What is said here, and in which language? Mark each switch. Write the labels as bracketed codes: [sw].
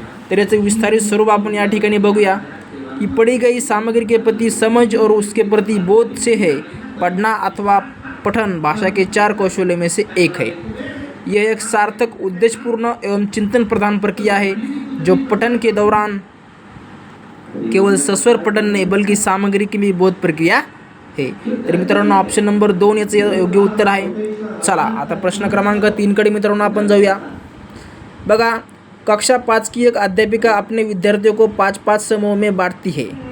[mr] तर याचं विस्तारित स्वरूप आपण या ठिकाणी बघूया कि [hi] पढ़ी गई सामग्री के प्रति समझ और उसके प्रति बोध से है। पढ़ना अथवा पठन भाषा के 4 कौशल्यों में से एक है। यह एक सार्थक, उद्देश्यपूर्ण एवं चिंतन प्रधान प्रक्रिया है जो पठन के दौरान केवल सस्वर पठन नहीं बल्कि सामग्री की भी बोध प्रक्रिया है। [mr] तर मित्रांनो ऑप्शन नंबर 2 याचं योग्य उत्तर आहे। चला आता प्रश्न क्रमांक 3 कडे मित्रांनो आपण जाऊया। [hi] बघा कक्षा 5 की एक अध्यापिका अपने विद्यार्थियों को 5-5 समूहों में बांटती है।